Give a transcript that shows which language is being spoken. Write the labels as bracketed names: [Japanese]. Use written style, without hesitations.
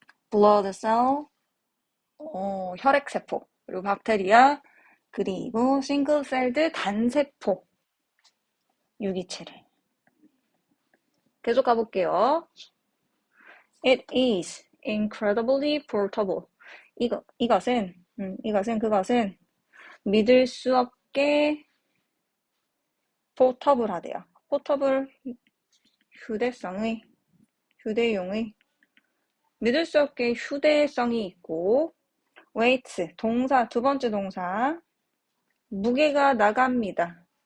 [English] blood cell [Korean] 혈액세포 그리고 박테리아 그리고 싱글 셀드 단세포 유기체를 계속 가볼게요. [English] It is incredibly portable. [Korean] 이것은 그것은 믿을 수 없게 포터블하대요. 포터블 휴대용의 믿을 수 없게 휴대성이 있고 weight 동사 두 번째 동사 무게가 나갑니다.